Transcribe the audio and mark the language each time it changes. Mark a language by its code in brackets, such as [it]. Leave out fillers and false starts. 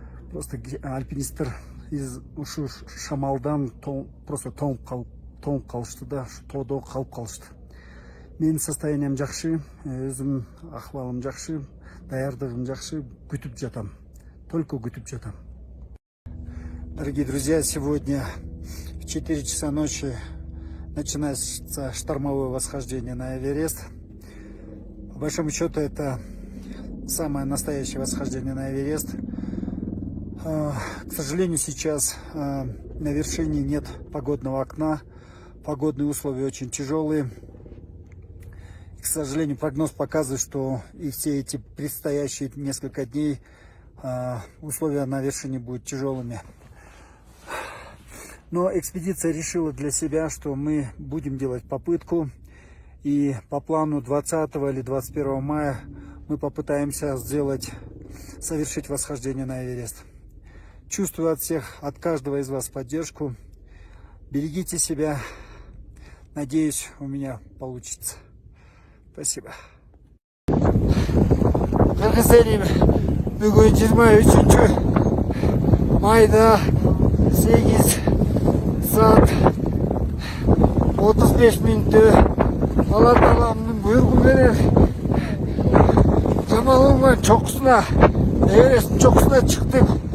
[ky] Просто альпинисттер ушу шамалдан просто тоңуп калышты да, тоодо калып калышты. Менин состоянием жакшы, өзүм акыбалым жакшы, даярдыгым жакшы, күтүп жатам. Только күтүп жатам. [ru] Дорогие друзья, сегодня в 4 часа ночи начинается штормовое восхождение на Эверест. По большому счету это самое настоящее восхождение на Эверест. К сожалению, сейчас на вершине нет погодного окна. Погодные условия очень тяжелые. И, к сожалению, прогноз показывает, что и все эти предстоящие несколько дней условия на вершине будут тяжелыми. Но экспедиция решила для себя, что мы будем делать попытку. И по плану 20 или 21 мая мы попытаемся совершить восхождение на Эверест. Чувствую от всех, от каждого из вас поддержку. Берегите себя. Надеюсь, у меня получится. Спасибо. [ky] Кыргыз элим бүгүн 23 майда 8 saat 35 мүнөттө Алла Тааланын буйругу менен Жамалыңбан чокусуна, Эвересттин чокусуна чыктык.